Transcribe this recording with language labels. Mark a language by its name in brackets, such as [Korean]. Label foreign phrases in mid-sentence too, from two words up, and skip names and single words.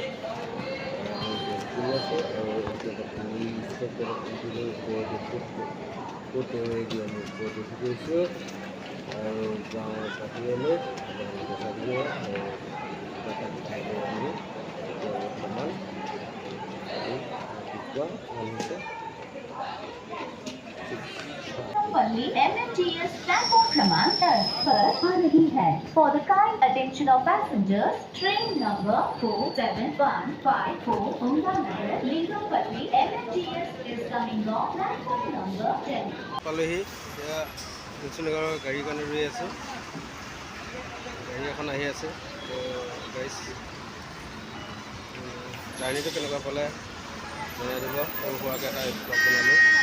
[Assamese] আমি ৱেইট কৰি আছোঁ আৰু এতিয়া তিনি ষ্টপ উঠিলোঁ ওপৰত ক'ত ৰেডি আমি ওপৰত উঠি গৈছোঁ আৰু যাওঁ বাহিৰলৈ আপোনালোকে চাব আৰু কিবা এটা খাই লৈ আমি এতিয়া বৰ্তমান ৰাতিপুৱা হৈছে [English] Only MMTS platform [Hindi] क्रमांक 10 पर आ रही है। [English] For the kind attention of passengers, train number 47154 Onganagar, Lingapalli, MMTS is coming on platform number 10. [Assamese] পালোহি এতিয়া তুলসীনগৰৰ গাড়ীৰ কাৰণে ৰৈ আছোঁ। গাড়ী এখন আহি আছে। তো গাড়ী জাৰ্ণিটো কেনেকুৱা পালে জনাই দিব। সৰু সুৰাকৈ এটা ব্লগ বনালোঁ।